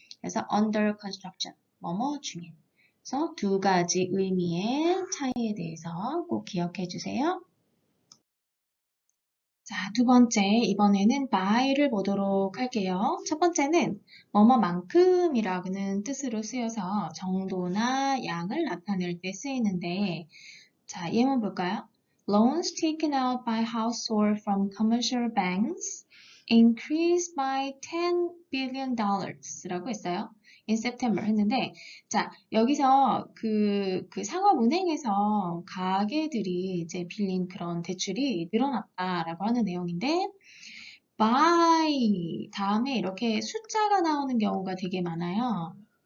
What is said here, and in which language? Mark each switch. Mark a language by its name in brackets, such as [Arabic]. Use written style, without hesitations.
[Korean] 그래서 under construction, 뭐뭐 중인. 그래서 두 가지 의미의 차이에 대해서 꼭 기억해 주세요. 자, 두 번째, 이번에는 by를 보도록 할게요. 첫 번째는 뭐뭐만큼이라는 뜻으로 쓰여서 정도나 양을 나타낼 때 쓰이는데, 자, 예문 볼까요? [English] Loans taken out by household from commercial banks increased by $10 billion [Korean] 라고 했어요. [English] in September [Korean] 했는데, 자, 여기서 그 상업은행에서 가계들이 이제 빌린 그런 대출이 늘어났다라고 하는 내용인데, by 다음에 이렇게 숫자가 나오는 경우가 되게 많아요.